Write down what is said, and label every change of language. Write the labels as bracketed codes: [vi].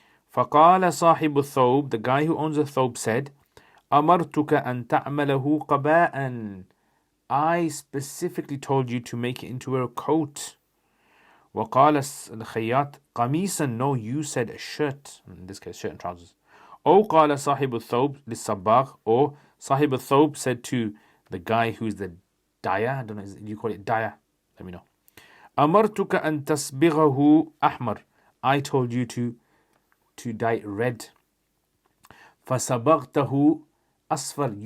[ar] فقال صاحب الثوب, [en] the guy who owns the thobe said, [ar] أمرتك أن تعمله قباء. [en] I specifically told you to make it into a coat. [ar] وقال الخياط قميصا. [en] No, you said a shirt. In this case, shirt and trousers. [ar] أو قال صاحب الثوب للصباغ. [en] Or صاحب الثوب said to the guy who's the dyer. I don't know, do you call it dyer? Let me know. [ar] أمرتك أن تصبغه أحمر. [en] I told you to dye it red. [ar] فصبغته أصفر.